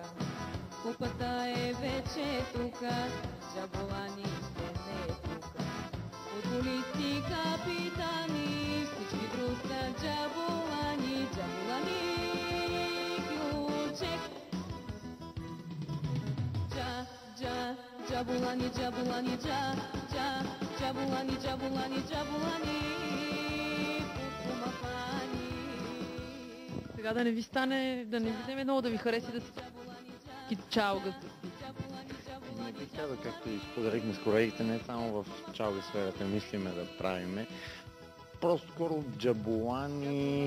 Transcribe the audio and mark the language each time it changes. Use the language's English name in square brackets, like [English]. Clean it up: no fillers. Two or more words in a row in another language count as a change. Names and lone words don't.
[Bulgarian] Купата е вече тука, джаболаните не тука. Футболисти, капитани, всички друса джаболани, джаболани, ключек. Джаболани, джаболани, джаболани, джаболани, джаболани, футбомафани. Сега да не ви стане, да не ви вземе много да ви хареси да си чалга. Не би казал, както и споделихме с колегите, не само в чалга сферата мислиме да правиме. Просто скоро джаболани...